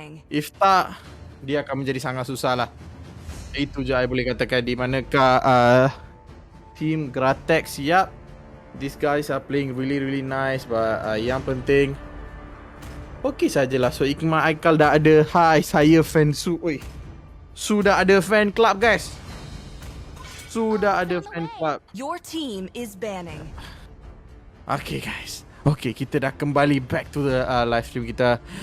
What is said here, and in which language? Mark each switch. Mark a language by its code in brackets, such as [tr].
[ms] If tak, dia akan menjadi sangat susah lah. Itu je I boleh katakan. Di manakah [en] Team Gratex, yap, these guys are playing really nice. [ms] But yang penting okey sajalah. So Ikmal Aikal dah ada. Hai, saya fan Su. Oi, sudah ada fan club guys. Sudah ada fan club. [en] Your team is banning. [ms] Okay guys, okay, kita dah kembali [en] back to the live stream [ms] kita.